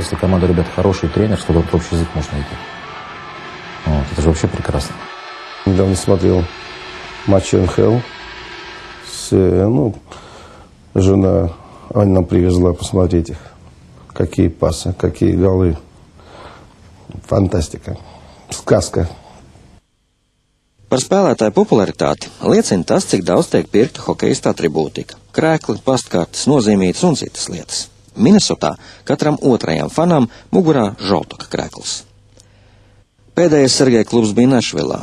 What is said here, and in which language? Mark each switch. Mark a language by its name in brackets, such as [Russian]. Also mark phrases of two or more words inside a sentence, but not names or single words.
[Russian] Если команда ребят хороший, тренер, с которым общий язык можно найти. Вот, это же вообще прекрасно. Недавно смотрел матч НХЛ. Жена Аня нам привезла посмотреть их. Какие пасы, какие голы. Фантастика. Сказка. [Latvian] Par spēlētāju popularitāti liecina tas, cik daudz tiek pirkta hokeista atribūtika – krēkli, pastkartes, nozīmītas un citas lietas. Minnesotā katram otrajam fanam mugurā žoltoka krēkls. Pēdējais Sergeja klubs bija Nešvilā.